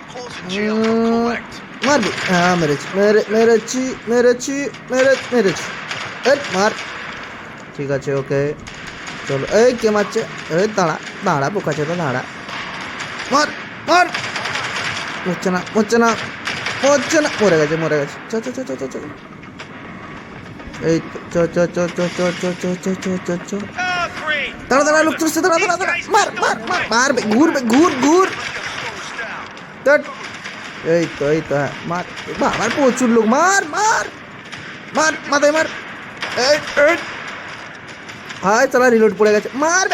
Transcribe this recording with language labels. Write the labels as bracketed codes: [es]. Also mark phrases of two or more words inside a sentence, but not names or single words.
[bn] মারবি? হ্যাঁ মেরেছি, মেরেছি মেরেছি মেরেছি। মার। ঠিক আছে, ওকে চলো। এই কে মারছে? এই দাঁড়া দাঁড়া, বোকা চোদা দাঁড়া। মার মার। হচ্ছে না হচ্ছে না হচ্ছে না। মরে গেছে মরে গেছে। চ চ চ চ চ চ। এই চ চ চ চ চ চ চ চ চ চ চ। দাঁড়া দাঁড়া, লোক চলছে, দাঁড়া দাঁড়া দাঁড়া। মার মার মার মারবে, ঘুরবে, ঘুর ঘুর। এই তো এই তো, হ্যাঁ মার। বাবার প্রচুর লোক, মার মার মার, মাথায় মার। এই হায় চালা, রিলোড পড়ে গেছে, মারবে।